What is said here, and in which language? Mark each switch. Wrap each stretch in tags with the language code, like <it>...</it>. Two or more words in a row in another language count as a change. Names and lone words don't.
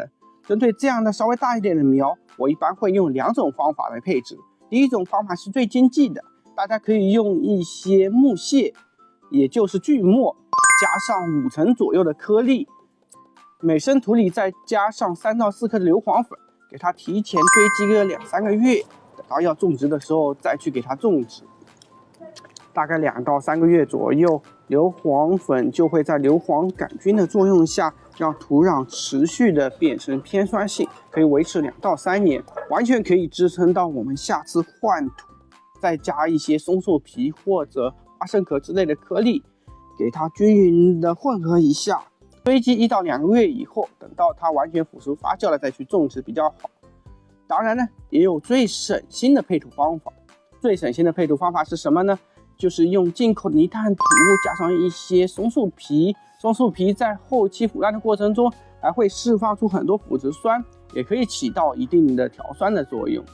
<zh>針對這樣的稍微大一點的苗，我一般會用2種方法來配置。第一種方法是最經濟的，大家可以用一些木屑，也就是锯末，加上5成左右的顆粒，每升土裡再加上3到4克的硫磺粉，給它提前堆積個2、3個月，等到要種植的時候再去給它種植。大概2到3個月左右，硫磺粉就會在硫磺桿菌的作用下，讓土壤持續的變成偏酸性，可以維持2到3年，完全可以支撐到我們下次換土，再加一些松樹皮或者花生殼之類的顆粒，給它均勻的混合一下，堆積1到2個月以後，等到它完全腐熟發酵了再去種植比較好。當然呢，也有最省心的配土方法。最省心的配土方法是什麼呢？就是用进口的泥炭土加上一些松树皮，松树皮在後期腐爛的過程中還會釋放出很多腐殖酸，也可以起到一定的調酸的作用。</zh>